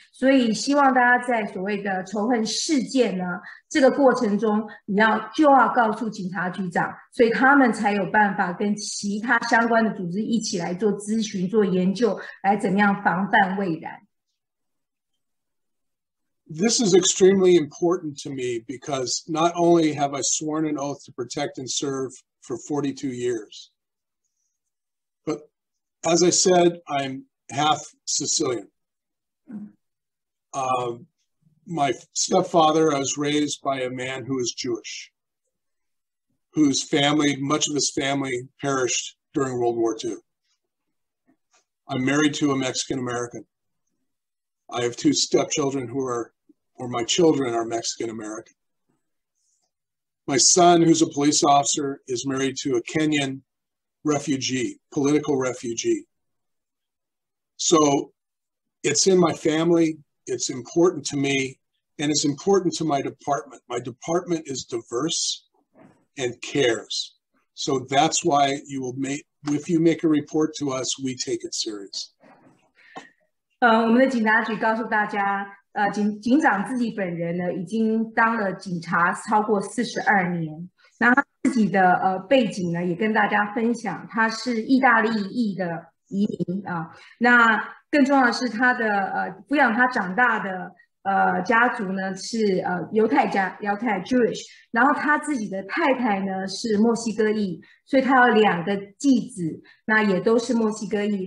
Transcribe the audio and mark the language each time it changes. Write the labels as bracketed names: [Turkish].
[Chinese] 所以希望大家在所谓的仇恨事件呢这个过程中，就要告诉警察局长，所以他们才有办法跟其他相关的组织一起来做咨询、做研究，来怎么样防范未然。 [English] This is extremely important to me because not only have I sworn an oath to protect and serve for 42 years, but as I said, I'm half Sicilian. My stepfather, I was raised by a man who is Jewish, whose family, much of his family perished during World War II. I'm married to a Mexican American. I have two stepchildren my children are Mexican American. My son, who's a police officer, is married to a Kenyan refugee, political refugee. So it's in my family, it's important to me, and it's important to my department. My department is diverse and cares. So that's why if you make a report to us, we take it serious. [Chinese] 我们的警察局告诉大家，警长自己本人呢，已经当了警察超过42年。然后他自己的背景呢，也跟大家分享，他是意大利裔的移民啊。那更重要的是，他的抚养他长大的家族呢是犹太 Jewish， 然后他自己的太太呢是墨西哥裔，所以他有2个继子，那也都是墨西哥裔。